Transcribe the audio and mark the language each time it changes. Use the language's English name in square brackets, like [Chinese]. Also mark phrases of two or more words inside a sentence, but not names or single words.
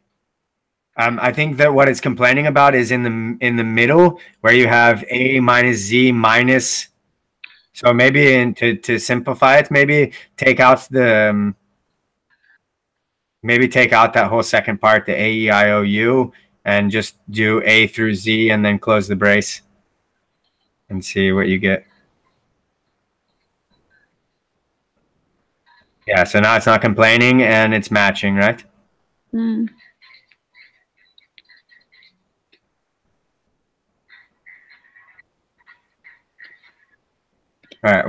[English] I think that what it's complaining about is in the middle where you have a minus z minus. So maybe to simplify it, maybe take out the maybe take out that whole second part, the a e i o u, and just do a through z and then close the brace and see what you get. Yeah, so now it's not complaining and it's matching, right? All right.